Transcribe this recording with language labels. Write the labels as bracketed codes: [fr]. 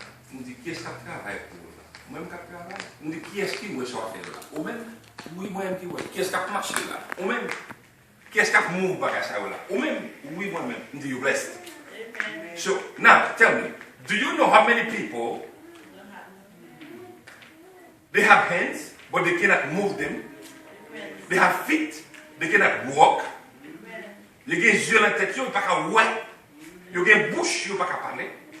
[fr] Je me dis, qui est-ce qui travaille pour là? Moi-même qui travaille. Je me dis, qui est-ce qui veut sortir là? Ou même, oui, moi-même qui veut. Qui est-ce qui marche là? Ou même, qui est-ce qui move par ça là? Ou même, oui, moi-même. Je me dis, [en] you're blessed. So, now, tell me, do you know how many people they have hands, but they cannot move them? They have feet, they cannot walk. [fr] Ils ont des yeux dans la tête, ils ne peuvent pas voir. Ils ont une bouche, ils ne peuvent pas parler.